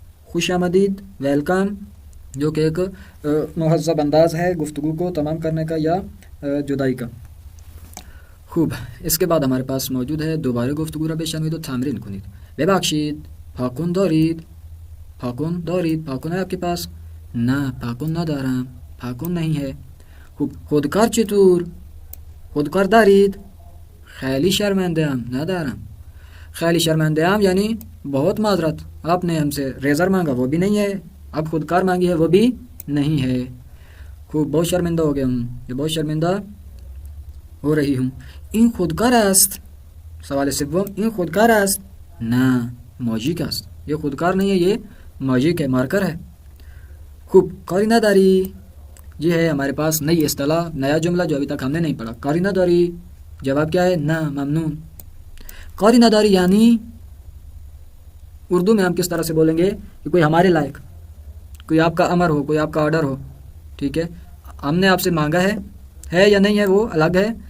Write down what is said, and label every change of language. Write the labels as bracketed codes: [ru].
[ur] خوش آمدید، ویلکم، جو کہ ایک مہذب انداز ہے گفتگو کو تمام کرنے کا یا جدائی کا. خوب. اس کے بعد ہمارے پاس موجود ہے [fa] دوباره گفتگو را بشنوید و تمرین کنید. ببخشید پاکن دارید. پاکن دارید، [ur] پاکن ہے آپ کے پاس؟ [fa] نه پاکن ندارم، [ur] پاکن نہیں ہے. [fa] خوب. خودکار چطور؟ خودکار دارید؟ خیلی شرمنده ام، ندارم. [ur] خیلی شرمنده ام یعنی بہت معذرت، آپ نے ہم سے ریزر مانگا وہ بھی نہیں ہے، اب خودکار مانگی ہے وہ بھی نہیں ہے. خوب. بہت شرمندہ ہو گیا ہوں، یہ بہت شرمندہ ہو رہی ہوں. [fa] این خودکار است. سوال سوم این خودکار است؟ نه ماژیک است. [ur] یہ خودکار نہیں ہے، یہ ماژیک ہے، مارکر ہے. خوب. [fa] کاری نداری، [ur] یہ ہے ہمارے پاس نئی اصطلاح، نیا جملہ جو ابھی تک ہم نے نہیں پڑھا. [fa] کاری نداری، [ur] جواب کیا ہے؟ نہ ممنون. کاری نداری یعنی اردو میں ہم کس طرح سے بولیں گے کہ کوئی ہمارے لائق، کوئی آپ کا امر ہو، کوئی آپ کا آرڈر ہو، ٹھیک ہے، ہم نے آپ سے مانگا ہے یا نہیں ہے وہ الگ ہے.